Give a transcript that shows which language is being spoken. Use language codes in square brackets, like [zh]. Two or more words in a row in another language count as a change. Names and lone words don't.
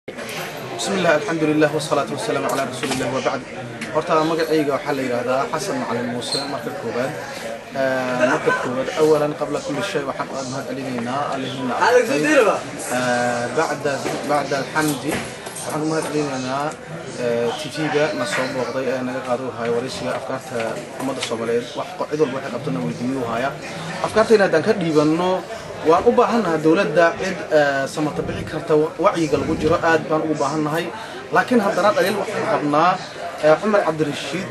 [ar] بسم الله الحمد لله والصلاة والسلام على رسول الله وبعد. [so] horta magacayga waxaa la yiraahdaa Xasan Macalin Muuse marka koobaad [ar] أولا قبل كل شيء [so] waxaan u mahadcelinaynaa Allaahina [ar] بعد الحمد [so] waxaan u mahadcelinaynaa TV-ga na soo booqday ee naga qaado hay waraysiga afkaarta ummadda Soomaaliyeed wax cid walba waxay qabtana weydiiyo haya afkaartayna haddaan ka dhiibanno waan u baahanahay dawladda cid samata bixi karta wacyiga lagu jiro aad baan ugu baahanahay laakiin haddana dhaliil waxaan qabnaa Cumar Cabdirashiid